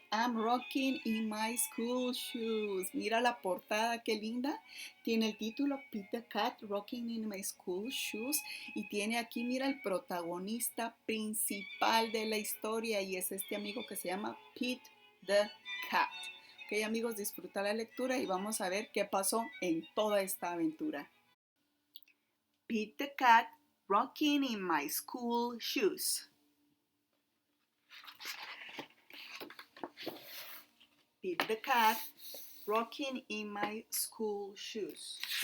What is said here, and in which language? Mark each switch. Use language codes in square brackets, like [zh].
[en] I'm rocking in my school shoes. [es] Mira la portada, qué linda. Tiene el título Pete the Cat, rocking in my school shoes. Y tiene aquí, mira, el protagonista principal de la historia y es este amigo que se llama Pete the Cat. Ok amigos, disfruta la lectura y vamos a ver qué pasó en toda esta aventura. [en] Pete the Cat, rocking in my school shoes. Pete the Cat, rocking in my school shoes.